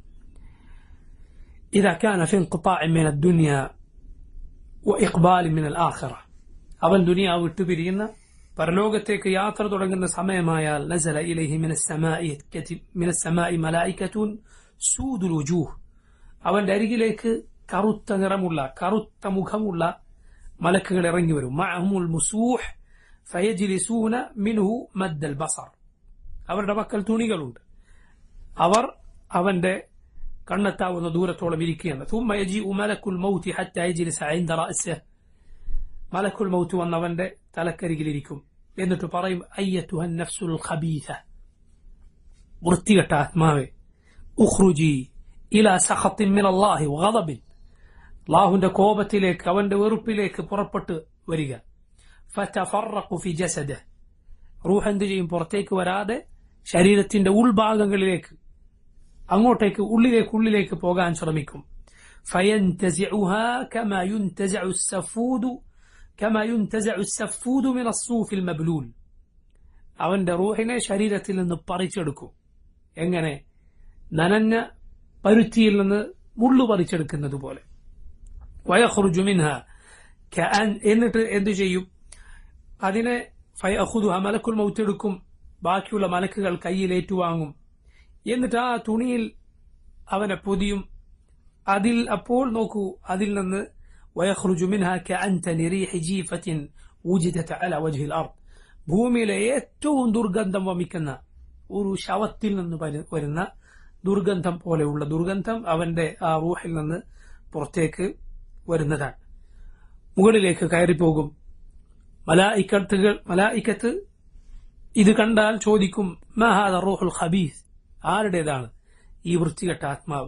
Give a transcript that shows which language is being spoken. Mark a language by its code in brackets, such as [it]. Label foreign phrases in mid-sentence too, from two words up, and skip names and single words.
[ar] إذا كان في انقطاع من الدنيا وإقبال من الآخرة, [ml] അവൻ ദുനിയാവ് വിട്ടുപിരിയുന്ന പരലോകത്തേക്ക് യാത്ര തുടങ്ങുന്ന സമയമായാൽ, [ar] نزل إليه من السماء ملائكة سود الوجوه, [ml] അവന്റെ അരികിലേക്ക് കറുത്ത നിറമുള്ള കറുത്ത മുഖമുള്ള മലക്കുകൾ ഇറങ്ങി വരും. [ar] معه المسوح فيجلسون منه مد البصر, [ml] അവരുടെ പക്കൽ തുണികളുണ്ട്, അവർ അവന്റെ കണ്ണെത്താവുന്ന ദൂരത്തോളം ഇരിക്കുകയാണ്. [ar] ثم يجيء ملك الموت حتى يجلس عند رأسه, [ml] മലക്കുൽ മൗത്ത് വന്നവന്റെ തലക്കരികിലിരിക്കും. എന്നിട്ട് പറയും, [ar] أيتها النفس الخبيثة, [ml] വൃത്തികെട്ട ആത്മാവേ, [ar] اخرجي إلى سخط من الله وغضب, [ml] അല്ലാഹുവിന്റെ കോപത്തിലേക്ക് അവന്റെ വെറുപ്പിലേക്ക് പുറപ്പെട്ടു വരിക. [ar] فتفرق في جسده, [ml] റൂഹ് എന്ത് ചെയ്യും? പുറത്തേക്ക് വരാതെ ശരീരത്തിന്റെ ഉൾഭാഗങ്ങളിലേക്ക്, അങ്ങോട്ടേക്ക് ഉള്ളിലേക്ക് പോകാൻ ശ്രമിക്കും. [ar] فينتزعها كما ينتزع السفود من الصوف المبلول, [ml] അവന്റെ റൂഹിനെ ശരീരത്തിൽ നിന്ന് പറിച്ചെടുക്കും. എങ്ങനെ? നനഞ്ഞ പരുത്തിയിൽ നിന്ന് മുള്ളു പറിച്ചെടുക്കുന്നത് പോലെ. [ar] ويخرج منها كأن, [ml] എന്നിട്ട് എന്തു ചെയ്യും? അതിനെ ഫയഖുദുഹ, മലക്കുൽ മൗത്ത് എടുക്കും, ബാക്കിയുള്ള മലക്കുകൾ കയ്യിൽ ഏറ്റുവാങ്ങും. എന്നിട്ട് ആ തുണിയിൽ അവനെ പൊതിയും. അതിൽ അപ്പോൾ നോക്കൂ, അതിൽ നിന്ന് [ar] ويخرج منها كأنتن ريح جيفة وجدت على وجه الأرض, [ml] ഭൂമിയിലെ ഏറ്റവും ദുർഗന്ധം വമിക്കുന്ന ഒരു ശവത്തിൽ നിന്ന് വരുന്ന ദുർഗന്ധം പോലെയുള്ള ദുർഗന്ധം അവന്റെ ആ റൂഹിൽ നിന്ന് പുറത്തേക്ക് വരുന്നതാണ്. മുകളിലേക്ക് കയറിപ്പോകും. മലായിക്കത്ത് ഇത് കണ്ടാൽ ചോദിക്കും, [ar] ما هذه الروح الخبيثة, [ml] ആരുടേതാണ് ഈ വൃത്തികെട്ട ആത്മാവ്?